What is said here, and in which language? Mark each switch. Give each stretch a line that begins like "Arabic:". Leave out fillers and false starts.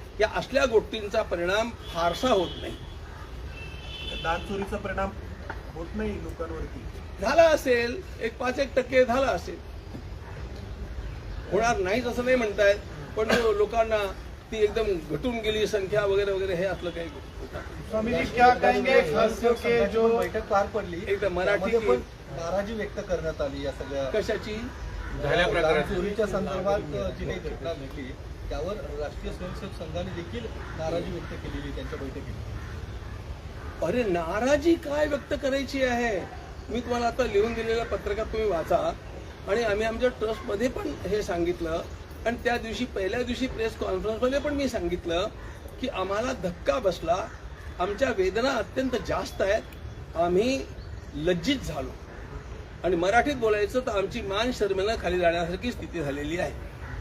Marathi: या असल्या गोष्टींचा परिणाम फारसा होत नाही. दान चोरीचा परिणाम होत नाही लोकांवरती? झाला असेल, 5-1% झाला असेल, होणार नाहीच असं नाही म्हणतायत, पण लोकांना ती एकदम घटून गेली संख्या वगैरे वगैरे हे असलं काही
Hindi: स्वामीजी, क्या कहेंगे खास करके जो बैठक
Marathi: पार पडली एकदम मराठी पण नाराजी व्यक्त करण्यात आली या सगळ्या कशाची झाल्या प्रकारात चोरीच्या संदर्भात जी काही घटना घडली त्यावर राष्ट्रीय स्वयंसेवक संघाने देखील नाराजी व्यक्त केलेली त्यांच्या बैठकीत. अरे नाराजी काय व्यक्त करायची आहे? मी तुम्हाला आता लिहून दिलेल्या पत्रकात तुम्ही वाचा, आणि आम्ही आमच्या ट्रस्टमध्ये पण हे सांगितलं, आणि त्या दिवशी पहिल्या दिवशी प्रेस कॉन्फरन्समध्ये पण मी सांगितलं की आम्हाला धक्का बसला, आमच्या वेदना अत्यंत जास्त आहेत, आम्ही लज्जित झालो, आणि मराठीत बोलायचं तर आमची मान शर्मेनं खाली जाण्यासारखी स्थिती झालेली आहे.